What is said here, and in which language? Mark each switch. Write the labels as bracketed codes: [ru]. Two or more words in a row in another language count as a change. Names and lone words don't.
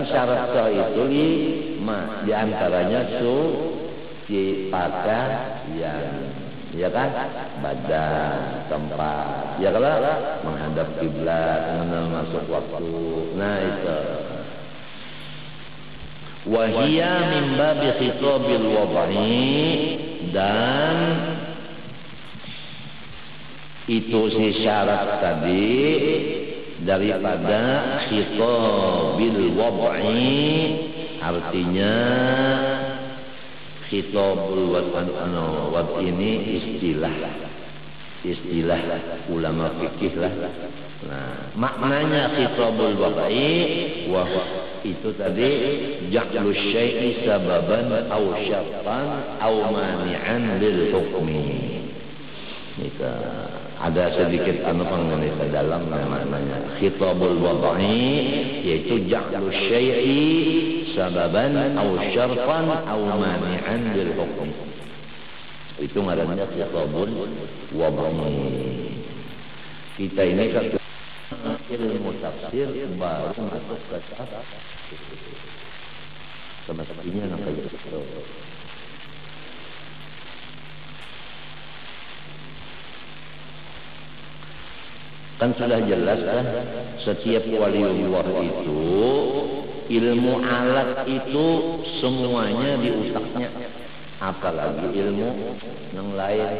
[id] Syarat sah itu di antaranya suci pakaian, ya kan? Badan, tempat, ya kalau menghadap kiblat, mengenal masuk waktu. Nah itu. [ar] وهي من باب خطاب الوضع, [id] dan itu si syarat tadi daripada [ar] خطاب الوضع, [id] artinya [ar] خطاب الوضع [id] ini istilah ulama fikih lah. Nah, maknanya [ar] خطاب الوضع [id] itu tadi [ar] جعل الشيء سببا أو شرطا أو مانعا للحكم. [id] Itu ada sedikit mengenai ke dalam namanya [ar] خطاب الوضع, [id] yaitu [ar] جعل الشيء سببا أو شرطا أو مانعا للحكم. [bjn] Itu ngarannya [ar] خطاب الوضع. [id] Kita ini kan ilmu tafsir baru masuk ke tahap semestinya namanya itu. Kan sudah jelas kan, setiap waliullah itu ilmu alat itu semuanya di otaknya, apalagi ilmu yang lain.